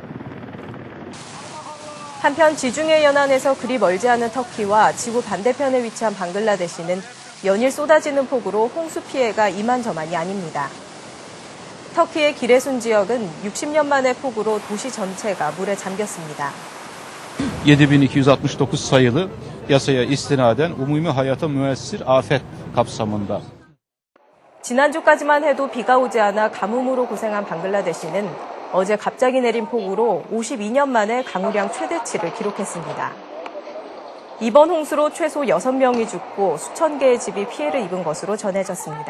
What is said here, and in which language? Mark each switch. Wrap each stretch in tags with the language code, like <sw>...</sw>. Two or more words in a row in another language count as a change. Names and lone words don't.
<ko>한편 지중해 연안에서 그리 멀지 않은 터키와 지구 반대편에 위치한 방글라데시는 연일 쏟아지는 폭우로 홍수 피해가 이만저만이 아닙니다. 터키의 기레순 지역은 60년 만의 폭우로 도시 전체가 물에 잠겼습니다.</ko> <tr>7269 sayılı yasaya istinaden umumi hayata müessir afet kapsamında.</tr> <ko>지난주까지만 해도 비가 오지 않아 가뭄으로 고생한 방글라데시는 어제 갑자기 내린 폭우로 52년 만에 강우량 최대치를 기록했습니다. 이번 홍수로 최소 6명이 죽고 수천 개의 집이 피해를 입은 것으로 전해졌습니다.</ko>